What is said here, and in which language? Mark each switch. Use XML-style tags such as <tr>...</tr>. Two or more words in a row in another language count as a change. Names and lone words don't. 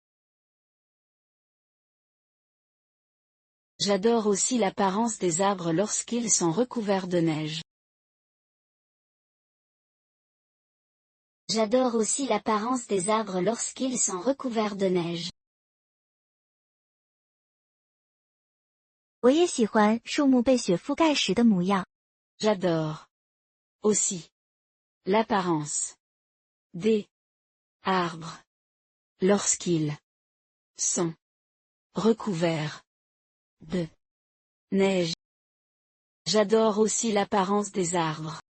<fr>J'adore aussi l'apparence des arbres lorsqu'ils sont recouverts de neige. J'adore aussi l'apparence des arbres lorsqu'ils sont recouverts de neige.</fr> <zh>我也喜欢树木被雪覆盖时的模样。</zh> <fr>J'adore aussi l'apparence des arbres lorsqu'ils sont recouverts de neige. J'adore aussi l'apparence des arbres.</fr>